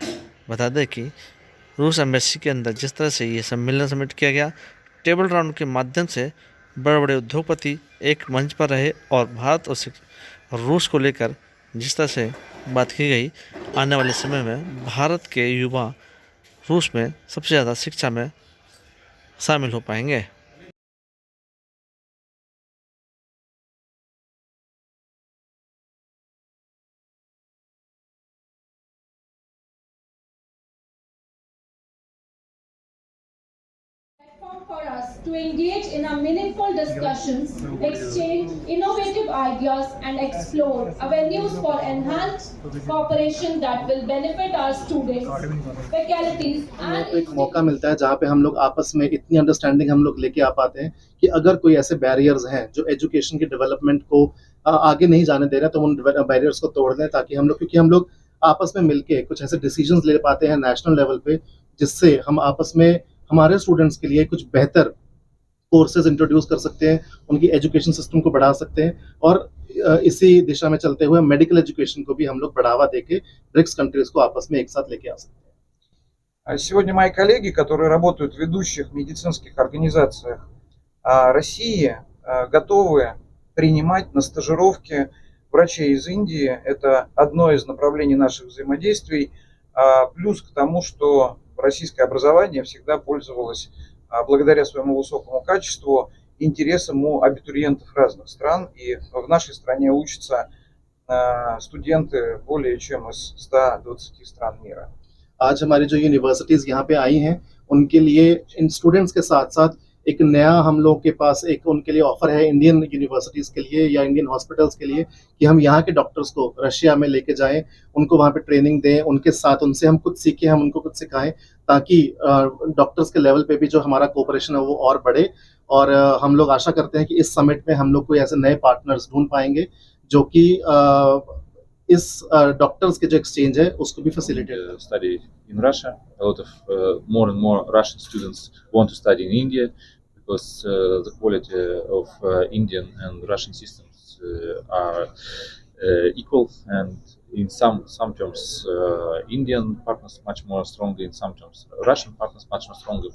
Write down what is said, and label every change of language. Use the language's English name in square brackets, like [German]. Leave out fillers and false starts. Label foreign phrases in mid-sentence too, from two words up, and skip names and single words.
[Hindi] बता दें कि रूस एम्बेसी के अंदर जिस तरह से ये सम्मेलन समिट किया गया, [English] table round [Hindi] के माध्यम से बड़े बड़े उद्योगपति एक मंच पर रहे और भारत और रूस को लेकर जिस तरह से बात की गई, आने वाले समय में भारत के युवा रूस में सबसे ज़्यादा शिक्षा में शामिल हो पाएंगे। [English] Platform for us to engage in a meaningful discussions, exchange innovative ideas and explore avenues for enhanced cooperation that will benefit our students, faculties and [Hindi] एक मौका मिलता है जहाँ पे हम लोग आपस में इतनी अंडरस्टैंडिंग हम लोग लेके आ पाते हैं कि अगर कोई ऐसे बैरियर्स हैं जो एजुकेशन की डेवलपमेंट को आगे नहीं जाने दे रहे, तो उन बैरियर्स को तोड़ दें, ताकि हम लोग, क्योंकि हम लोग आपस में मिलके कुछ ऐसे डिसीजंस ले पाते हैं [English] national level [Hindi] पे, जिससे हम आपस में हमारे स्टूडेंट्स के लिए कुछ बेहतर [English] courses introduce [Hindi] कर सकते हैं, उनकी [English] education system [Hindi] को बढ़ा सकते हैं और इसी दिशा में चलते हुए [English] medical education [Hindi] को भी हम लोग बढ़ावा देके ब्रिक्स कंट्रीज को आपस में एक साथ लेके आ सकते हैं। [Russian] Сегодня мои коллеги, которые работают в ведущих медицинских организациях России, готовы принимать на стажировки врачей из Индии. Это одно из направлений наших взаимодействий. Плюс к тому, что российское образование всегда пользовалось, благодаря своему высокому качеству, интересом у абитуриентов разных стран. И в нашей стране учатся студенты более чем из 120 стран мира. [Hindi] आज हमारी जो यूनिवर्सिटीज़ यहाँ पे आई हैं, उनके लिए इन स्टूडेंट्स के साथ साथ एक नया हम लोग के पास एक उनके लिए ऑफ़र है [English] Indian universities [Hindi] के लिए या [English] Indian hospitals [Hindi] के लिए, कि हम यहाँ के डॉक्टर्स को रशिया में लेके जाएं, उनको वहाँ पे ट्रेनिंग दें, उनके साथ उनसे हम कुछ सीखें, हम उनको कुछ सिखाएं, ताकि डॉक्टर्स के लेवल पे भी जो हमारा कोऑपरेशन है वो और बढ़े। और हम लोग आशा करते हैं कि इस समिट में हम लोग कोई ऐसे नए पार्टनर्स ढूंढ पाएंगे जो कि इस डॉक्टर्स के जो एक्सचेंज है उसको भी फैसिलिटेट [English] study in Russia. A lot of more and more Russian students want to study in India because the quality of Indian and Russian systems are equal, and in some terms Indian partners much more stronger, in some terms Russian partners much more stronger.